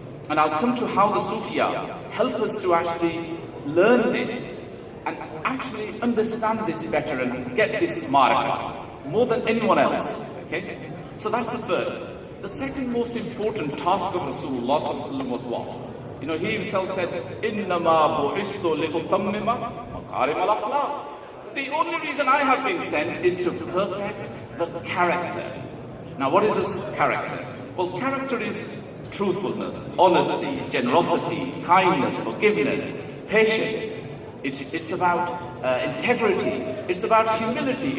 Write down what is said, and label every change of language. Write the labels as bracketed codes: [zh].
[en] And I'll come to how the Sufiya help us to actually learn this and actually understand this better and get this ma'rifah more than anyone else. Okay? So that's the first. The second most important task of Rasulullah was what? He himself said, [ar] إِنَّمَا بُعِثْتُ لِأُتَمِّمَ مَكَارِمَ الْأَخْلَاقِ. [en] The only reason I have been sent is to perfect the character. Now what is this character? Well, character is truthfulness, honesty, generosity, kindness, forgiveness, patience. It's about integrity. It's about humility.